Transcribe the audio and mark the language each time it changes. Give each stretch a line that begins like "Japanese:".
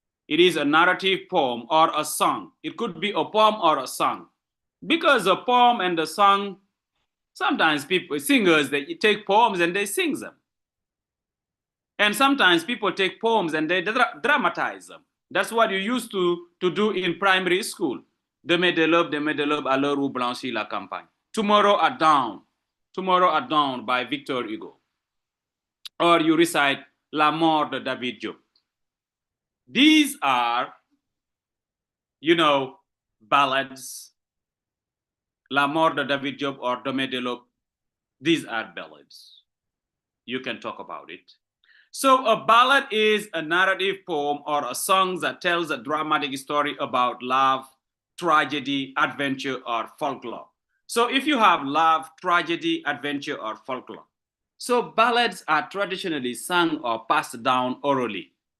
English: It is a narrative poem or a song. It could be a poem or a song. Because a poem and a song Sometimes people, singers, they take poems and they sing them. And sometimes people take poems and they dramatize them. That's what you used to do in primary school.
French: Demain de l'aube à l'heure où blanchit la campagne.
English: Tomorrow at dawn by Victor Hugo. Or you recite La mort de David Diop. These are, ballads. La mort de David Diop or Demain de l'aube. These are ballads. You can talk about it. So a ballad is a narrative poem or a song that tells a dramatic story about love, tragedy, adventure, or folklore. So if you have love, tragedy, adventure, or folklore. So ballads are traditionally sung or passed down orally.